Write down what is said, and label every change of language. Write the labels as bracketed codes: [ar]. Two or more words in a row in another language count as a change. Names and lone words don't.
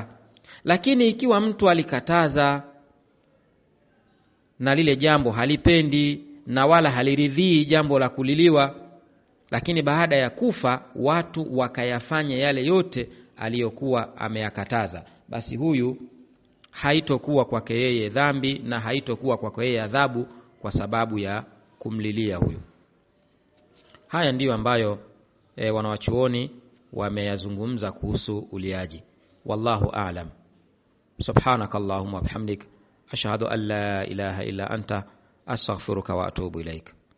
[sw] Lakini ikiwa mtu alikataza na lile jambo halipendi na wala haliridhii jambo la kuliliwa, lakini baada ya kufa watu wakayafanya yale yote aliyokuwa ameyakataza, basi huyu haitokuwa kwake yeye dhambi na haitokuwa kwake yeye adhabu kwa sababu ya kumlilia huyu. Haya ndiyo ambayo wanawachuoni wameyazungumza kuhusu uliaji. [ar] والله أعلم. سبحانك اللهم وبحمدك أشهد أن لا إله إلا أنت أستغفرك وأتوب إليك.